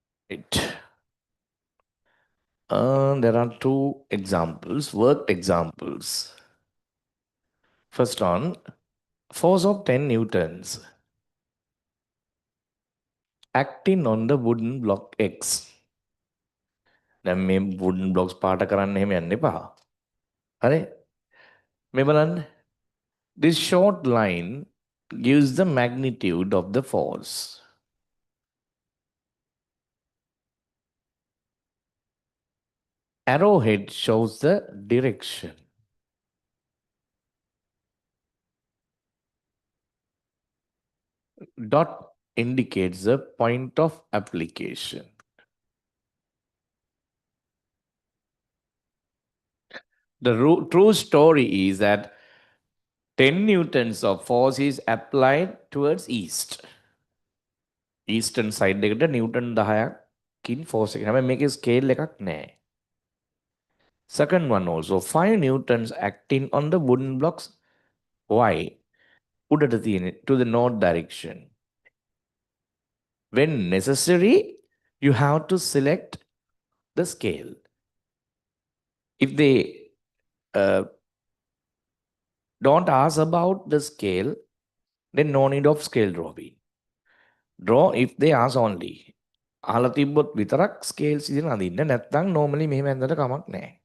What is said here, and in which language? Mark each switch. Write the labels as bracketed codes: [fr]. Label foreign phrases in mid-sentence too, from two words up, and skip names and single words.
[en] Right. There are two examples, worked examples. First one, force of 10 newtons acting on the wooden block X. [si] දැන් මේ [en] wooden blocks [si] පාට කරන්න එහෙම යන්න එපා. හරි? මේ බලන්න. [en] This short line gives the magnitude of the force. Arrowhead shows the direction. Dot indicates the point of application. The true story is that 10 newtons of force is applied towards east. Eastern side [si] එකට newton 10කින් force එක. හැබැයි මේකේ scale එකක් නැහැ. [en] Second one also 5 newtons acting on the wooden blocks Y [si] උඩට තියෙන [en] to the north direction. When necessary, you have to select the scale. If they uh, don't ask about the scale, then no need of scale drawing. Draw if they ask only. [si] අහලා තිබ්බොත් විතරක් scales ඉදින් අඳින්න. නැත්නම් normally මෙහෙම ඇඳලා කමක් නැහැ.